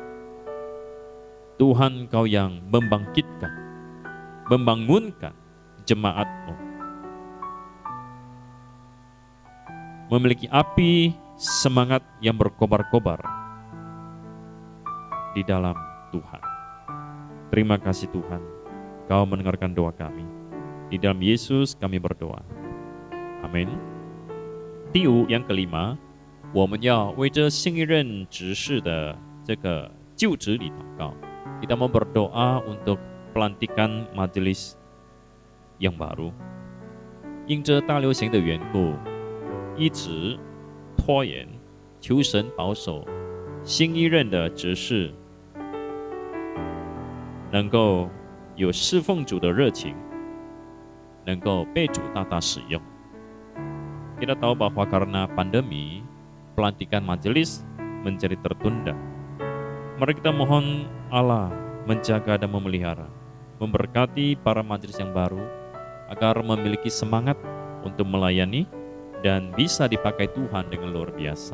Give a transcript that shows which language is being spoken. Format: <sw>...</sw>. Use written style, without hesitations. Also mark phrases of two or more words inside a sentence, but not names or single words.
<id>Tuhan, Kau yang membangkitkan, membangunkan jemaat-Mu, memiliki api semangat yang berkobar-kobar di dalam Tuhan. Terima kasih Tuhan, Kau mendengarkan doa kami. Di dalam Yesus kami berdoa. Amin.</id> <zh>第五,</zh> <id>yang kelima,</id> <zh>我们要为这新一任执事的这个就职礼祷告.</zh> <id>Kita mau berdoa untuk pelantikan majelis yang baru.</id> <zh>因着大流行的缘故，一直拖延，求神保守新一任的执事能够有侍奉主的热情，能够被主大大使用。</zh> <id>Kita tahu bahwa karena pandemi, pelantikan majelis menjadi tertunda. Mari kita mohon Allah menjaga dan memelihara, memberkati para majelis yang baru, agar memiliki semangat untuk melayani dan bisa dipakai Tuhan dengan luar biasa.</id>